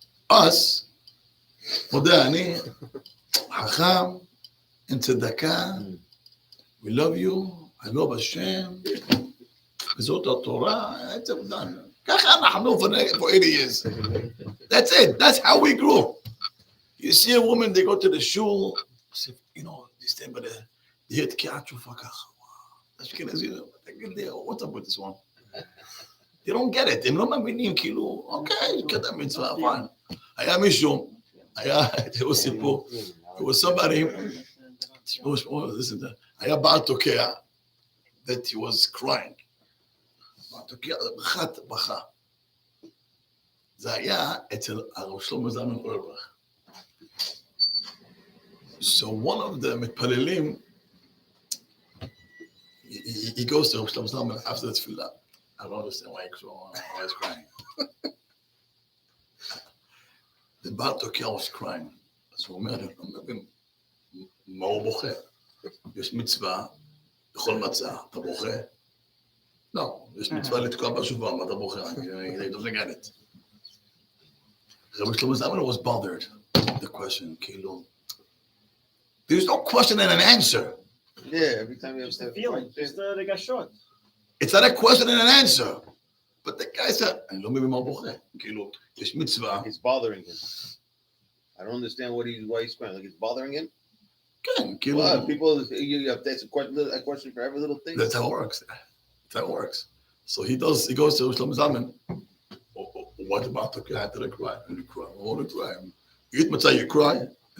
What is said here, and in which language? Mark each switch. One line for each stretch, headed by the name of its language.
English: Us,
Hebrew: מודה, אני חכם, עם צדקה,
English: we love you, I love Hashem,
Hebrew: וזאת התורה,
English: it's done.
Hebrew: ככה אנחנו
English: for 80 years. That's it. That's how we grew. You see a woman, they go to the shul, they stand by the hear תקיעת שופר ככה. אשכנזי, what's up with this one? They don't get it.
Hebrew: הם לא מבינים, כאילו, אוקיי, קטע מצווה, fine. היה מישהו, תראו סיפור,
English: there was somebody, listen,
Hebrew: היה בעל תוקע,
English: that he was crying.
Hebrew: בעל תוקע, בכה. זה היה אצל הרב שלמה זלמן אוירבך.
English: So one of the מתפללים, he goes to הרב שלמה זלמן after the תפילה. I don't understand why he's crying. The בעל תוקע was crying.
Hebrew: אז הוא אומר, אני לא מבין, מה הוא בוכה? יש מצווה, בכל מצה, אתה בוכה? לא, יש מצווה לתקוע בשופר, מה אתה בוכה?
English: He doesn't get it. Rabbi Shlomo Zalman was bothered with the question,
Hebrew: כאילו,
English: there's no question and an answer. Yeah, every time you have Just to the feeling, just the regashot. It's not a question and an answer. But the guy said,
Hebrew: אני לא מבין מה הוא בוכה. כאילו, יש מצווה.
English: it's bothering him. I don't understand why he's crying. Like it's bothering him.
Hebrew: כן, כאילו.
English: Well, people, you have to ask a question for every little thing. That's how it works. That's how it works. So he goes to Shlomo Zalman. What about the guy that I cry? And you cry. I want to cry. You eat matzah, you cry. And